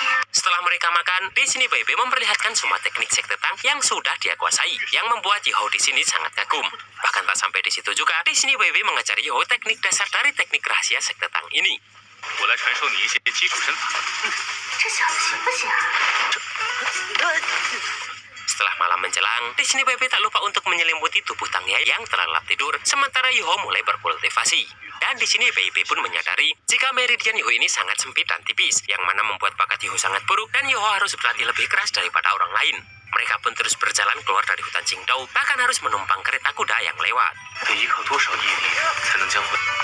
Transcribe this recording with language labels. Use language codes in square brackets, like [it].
[id] Setelah mereka makan, di sini Bebe memperlihatkan semua teknik sekte Tang yang sudah dia kuasai, yang membuat Yoho di sini sangat kagum. Bahkan tak sampai di situ juga, di sini Bebe mengajari Yoho teknik dasar dari teknik rahasia sekte Tang ini. [zh] 我来传授你一些基础身法。这小子行不行啊？ [id] Setelah malam menjelang, di sini Bebe tak lupa untuk menyelimuti tubuh Tangnya yang terlelap tidur, sementara Yoho mulai berkultivasi. Dan di sini Bebe pun menyadari jika meridian Yoho ini sangat sempit dan tipis, yang mana membuat bakat Yoho sangat buruk dan Yoho harus berlatih lebih keras daripada orang lain. Mereka pun terus berjalan keluar dari hutan Qingdao, bahkan harus menumpang kereta kuda yang lewat. [zh] 得依靠多少毅力才能将魂？